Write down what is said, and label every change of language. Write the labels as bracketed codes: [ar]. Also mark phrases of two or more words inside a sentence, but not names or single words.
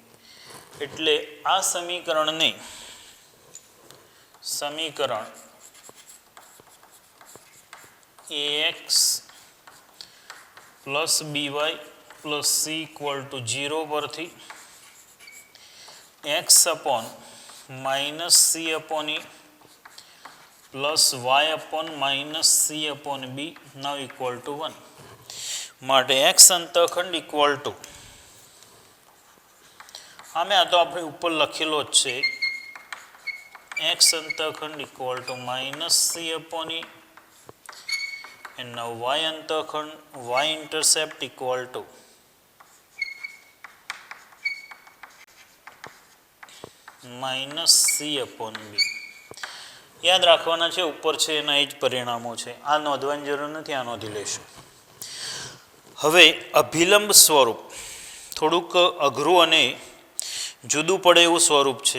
[gu] એટલે આ સમીકરણ [en] ax plus by plus c equal to 0 [gu] પરથી [en] x upon minus c upon a plus y upon minus c upon b now equal to 1 [gu] માટે એક્સ અંતઃખંડ [en] equal to, [gu] આમે આ તો આપણે ઉપર લખેલો જ છે, એક્સ અંતઃખંડ [en] equal to minus c upon a and now y [gu] અંતઃખંડ [en] y intercept equal to minus c upon b. [gu] યાદ રાખવાના છે, ઉપર છે એના એ જ પરિણામો છે. આ નોંધવાની જરૂર નથી, આ નોંધી લઈશું. હવે અભિલંબ સ્વરૂપ થોડુંક અઘરું અને જુદું પડે એવું સ્વરૂપ છે.